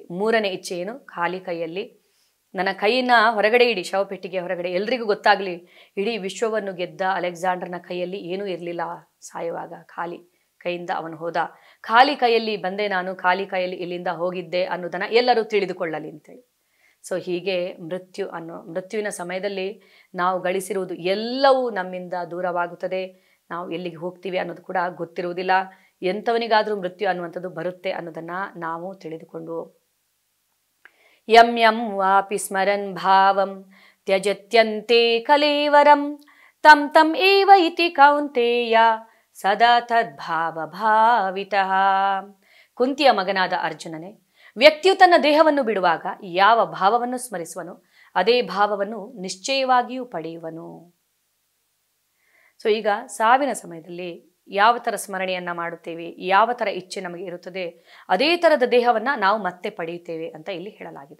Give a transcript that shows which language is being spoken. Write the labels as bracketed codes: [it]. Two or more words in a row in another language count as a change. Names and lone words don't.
[kn] 3ನೇ ಇಚ್ಛೆ ಏನು, ಖಾಲಿ ಕೈಯಲ್ಲಿ ನನ್ನ ಕೈಯನ್ನು ಹೊರಗಡೆ ಇಡಿ, ಶವಪೆಟ್ಟಿಗೆ ಹೊರಗಡೆ, ಎಲ್ರಿಗೂ ಗೊತ್ತಾಗಲಿ ಇಡೀ ವಿಶ್ವವನ್ನು ಗೆದ್ದ ಅಲೆಕ್ಸಾಂಡರ್ನ ಕೈಯಲ್ಲಿ ಏನೂ ಇರಲಿಲ್ಲ, ಸಾಯುವಾಗ ಖಾಲಿ ಕೈಯಿಂದ ಅವನು ಹೋದ, ಖಾಲಿ ಕೈಯಲ್ಲಿ ಬಂದೆ ನಾನು, ಖಾಲಿ ಕೈಯಲ್ಲಿ ಇಲ್ಲಿಂದ ಹೋಗಿದ್ದೆ ಅನ್ನೋದನ್ನು ಎಲ್ಲರೂ ತಿಳಿದುಕೊಳ್ಳಲಿ ಅಂತೇಳಿ. ಸೊ ಹೀಗೆ ಮೃತ್ಯುವಿನ ಸಮಯದಲ್ಲಿ ನಾವು ಗಳಿಸಿರುವುದು ಎಲ್ಲವೂ ನಮ್ಮಿಂದ ದೂರವಾಗುತ್ತದೆ, ನಾವು ಎಲ್ಲಿಗೆ ಹೋಗ್ತೀವಿ ಅನ್ನೋದು ಕೂಡ ಗೊತ್ತಿರುವುದಿಲ್ಲ. ಎಂಥವನಿಗಾದರೂ ಮೃತ್ಯು ಅನ್ನುವಂಥದ್ದು ಬರುತ್ತೆ ಅನ್ನೋದನ್ನು ನಾವು ತಿಳಿದುಕೊಂಡು, [sa] ಯಂ ಯಂ ವಾಪಿ ಸ್ಮರನ್ ಭಾವಂ ತ್ಯಜತ್ಯಂತೆ ಕಲೇವರಂ ತಂ ತಂ ಏವ ಇತಿ ಕೌಂತೇಯ ಸದಾ ತದ್ಭಾವ ಭಾವಿತಃ. [kn] ಕುಂತಿಯ ಮಗನಾದ ಅರ್ಜುನನೇ, ವ್ಯಕ್ತಿಯು ತನ್ನ ದೇಹವನ್ನು ಬಿಡುವಾಗ ಯಾವ ಭಾವವನ್ನು ಸ್ಮರಿಸುವನು ಅದೇ ಭಾವವನ್ನು ನಿಶ್ಚಯವಾಗಿಯೂ ಪಡೆಯುವನು. ಸೊ ಈಗ ಸಾವಿನ ಸಮಯದಲ್ಲಿ ಯಾವ ಥರ ಸ್ಮರಣೆಯನ್ನು ಮಾಡುತ್ತೇವೆ, ಯಾವ ಥರ ಇಚ್ಛೆ ನಮಗೆ ಇರುತ್ತದೆ, ಅದೇ ಥರದ ದೇಹವನ್ನು ನಾವು ಮತ್ತೆ ಪಡೆಯುತ್ತೇವೆ ಅಂತ ಇಲ್ಲಿ ಹೇಳಲಾಗಿದೆ.